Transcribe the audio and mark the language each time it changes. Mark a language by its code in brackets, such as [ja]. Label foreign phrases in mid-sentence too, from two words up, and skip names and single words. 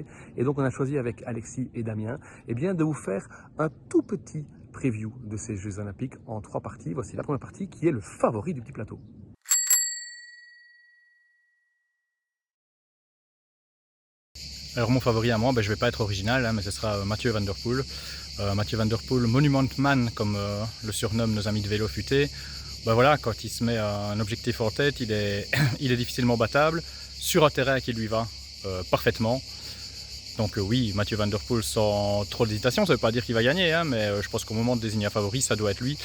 [fr] Et donc on a choisi avec Alexis et Damien de vous faire un tout petit preview de ces Jeux Olympiques en 3 parties. Voici la première partie qui est le favori du petit plateau. Alors mon favori à moi, je ne vais pas être original, mais ce sera Mathieu Van Der Poel. Mathieu Van Der Poel, Monument Man, comme le surnomment nos amis de vélo futé. Voilà, quand il se met un objectif en tête, il est, il est difficilement battable, sur un terrain qui lui va parfaitement. Donc oui, Mathieu Van Der Poel sans trop d'hésitation, ça ne veut pas dire qu'il va gagner, mais je pense qu'au moment de désigner un favori, ça doit être lui.